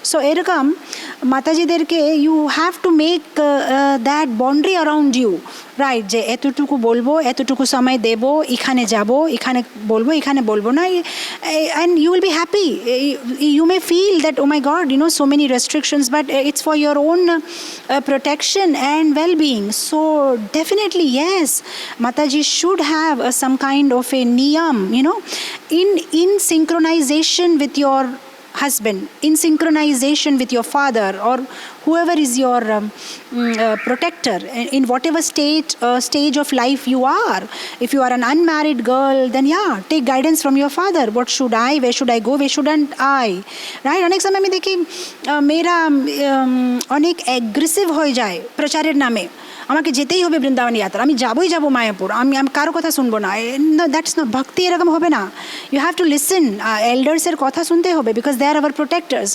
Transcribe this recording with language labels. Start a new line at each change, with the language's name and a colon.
English: so
Bangla: এরকম মাতাজিদেরকে
English: You have to make that boundary around you, right?
Bangla: যে এতটুকু বলবো, এতটুকু সময় দেব, এখানে যাব, এখানে বলবো, এখানে বলবো না,
English: And you will be happy. You may feel that oh my God, so many restrictions, but it's for your own protection and well-being. So definitely yes, Mataji should have some kind of a niyam, in synchronization with your husband, in synchronization with your father or whoever is your protector in whatever stage of life you are. If you are an unmarried girl, then take guidance from your father. What should I, where should I go, where shouldn't I, right?
Bangla: অনেক সময় আমি দেখি মেয়েরা অনেক aggressive হয়ে যায় প্রচারের নামে। আমাকে যেতেই হবে বৃন্দাবন যাত্রা, আমি যাবো মায়াপুর, আমি কারো কথা শুনবো না,
English: that's not bhakti,
Bangla: এরকম হবে না।
English: you have to listen,
Bangla: এল্ডার্সের কথা শুনতে হবে,
English: Because they are our protectors.